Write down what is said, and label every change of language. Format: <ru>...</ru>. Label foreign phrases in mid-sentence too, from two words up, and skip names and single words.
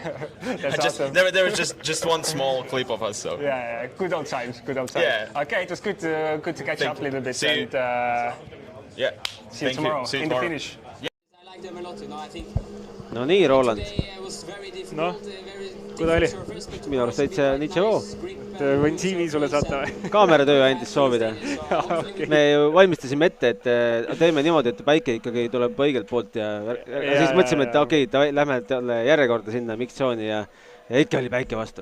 <en>awesome. there was just one small clip of us. So yeah, good old times. Yeah. Okay, it was good to catch up a little bit. See you. And see you tomorrow in the finish. I like them a lot, I think.</en> <et>No nii, Roland.</et> <en>Was very difficult.</en> <et>No, kui ta oli? Minu arust täitsa Nitševoo. Võin CV sulle saata või? Kaameratöö andis soovida. Me valmistasime ette, et teeme niimoodi, et päike ikkagi tuleb õigelt poolt ja siis mõtlesime, et okei, lähme järjekorda sinna miktsiooni ja ikka oli päike vastu.</et>